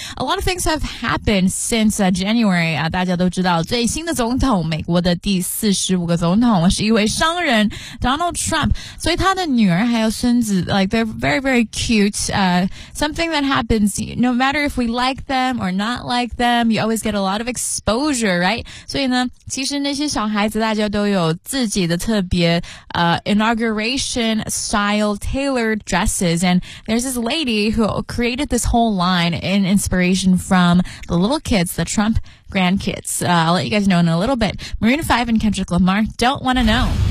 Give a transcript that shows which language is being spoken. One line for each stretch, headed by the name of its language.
English: A lot of things have happened since January.
Chinese: 大家都知道，最新的总统，美国的第四十五个总统，是一位商人 Donald Trump. 所以他的女儿还有孙子 ，
English: like they're very very cute. Something that happens, no matter if we like them or not like them, you always get a lot of exposure, right?
Chinese: 所以呢，其实那些小孩子大家都有。有自己的特别
English: inauguration style tailored dresses, and there's this lady who created this whole line in inspiration from the little kids, the Trump grandkids. I'll let you guys know in a little bit. Maroon 5 and Kendrick Lamar, Don't Wanna Know.